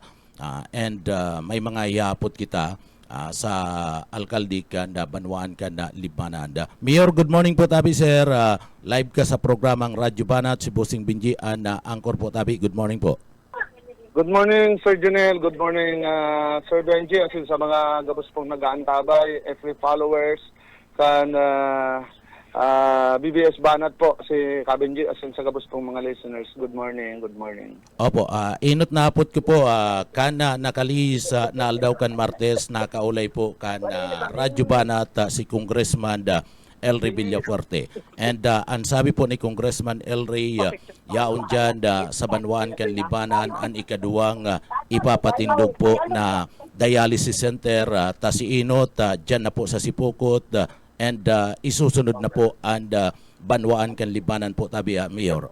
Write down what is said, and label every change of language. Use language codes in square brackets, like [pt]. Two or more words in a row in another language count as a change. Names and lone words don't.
[bik] May mga yapot kita sa alkaldi kanda Banwaan kanda Libanan. Mayor, [en] good morning [bik] po tabi, sir. Live ka sa programang Radyo Banat, si Bossing Binji, angkor po tabi. [en] Good morning po. Good morning, Sir Junel. Good morning, Sir Benji. [bik] Asin sa mga gabos pong nag-aantabay, [en] every followers, [bik] kan BBS Banat po, si Kabenji, asin sa gabos pong mga listeners. [en] Good morning, good morning. [bik] Opo, inot na apot ko po, kana nakalis na aldaw kan Martes, nakaulay po kan Radyo Banat si Congressman Elry Villafuerte. And ang sabi po ni Congressman Elry, yaon dyan sa Banwaan kan Libanan, ang ikaduwang ipapatindog po na [en] dialysis center, [bik] ta si inot, dyan na po sa Sipokot, and isusunod na po ang Banwaan kan Libanan po tabi, Mayor.